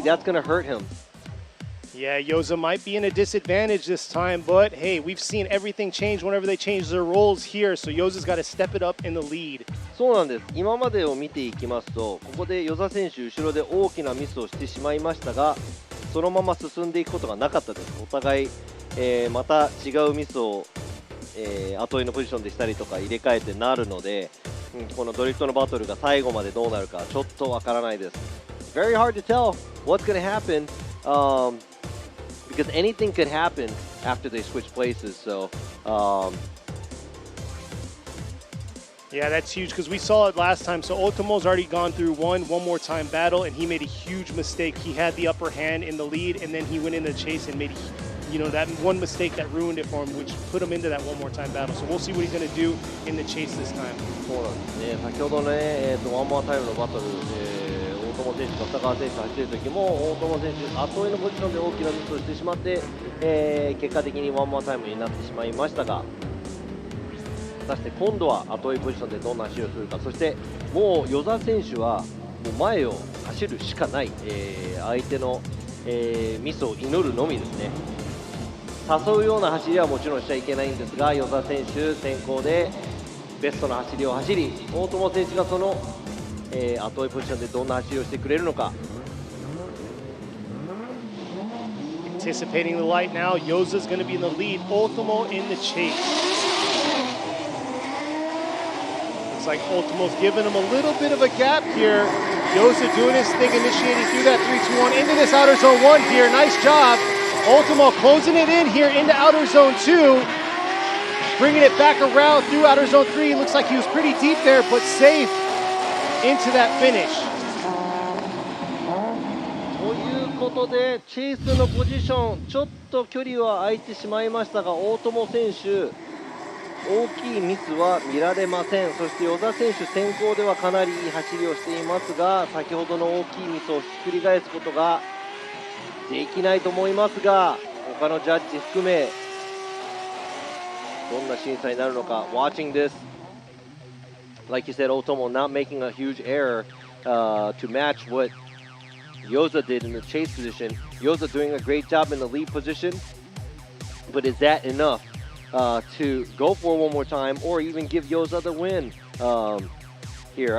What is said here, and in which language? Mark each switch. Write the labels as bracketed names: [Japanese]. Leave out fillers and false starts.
[English] That's going to hurt him. Yeah, Yoza might be in a disadvantage this time, but hey, we've seen everything change whenever they change their roles here, so Yoza's got to step it up in the lead. [Japanese] そうなんです。今までを見ていきますと、ここで與座選手後ろで大きなミスをしてしまいましたが、そのまま進んでいくことがなかったです。お互い、また違うミスを、後追いのポジションでしたりとか入れ替えてなるので、このドリフトのバトルが最後までどうなるかちょっとわからないです。 [English] Very hard to tell what's going to happen. Because anything could happen after they switch places. So, yeah, that's huge because we saw it last time. So Otomo's already gone through one more time battle, and he made a huge mistake. He had the upper hand in the lead, and then he went in the chase and made, that one mistake that ruined it for him, which put him into that one more time battle. So we'll see what he's going to do in the chase this time. [Japanese] そうなんですね。先ほどね、ワンモアタイムのバトル、友選手と二川選手が走っている時も大友選手後追いのポジションで大きなミスをしてしまって、結果的にワンモアタイムになってしまいましたが、果たして今度は後追いポジションでどんな走りをするか。そしてもう與座選手はもう前を走るしかない、相手の、ミスを祈るのみですね。誘うような走りはもちろんしちゃいけないんですが、與座選手先行でベストな走りを走り、大友選手がその、後追いポジションでどんな走りをしてくれるのか。 [English] Anticipating the light now, Yoza's going to be in the lead, Ultimo in the chase. Looks like Ultimo's giving him a little bit of a gap here. Yoza doing his thing, initiating through that 3-2-1 into this outer zone 1 here. Nice job. Ultimo closing it in here into outer zone 2. Bringing it back around through outer zone 3. Looks like he was pretty deep there, but safe into that finish. [Japanese] ということでチェイスのポジションちょっと距離は空いてしまいましたが、大友選手大きいミスは見られません。そして與座選手先行ではかなりいい走りをしていますが、先ほどの大きいミスをひっくり返すことができないと思いますが、他のジャッジ含めどんな審査になるのか。 [English] Watching this, like you said, Otomo not making a huge error to match what Yoza did in the chase position. Yoza doing a great job in the lead position, but is that enough to go for one more time or even give Yoza the win here?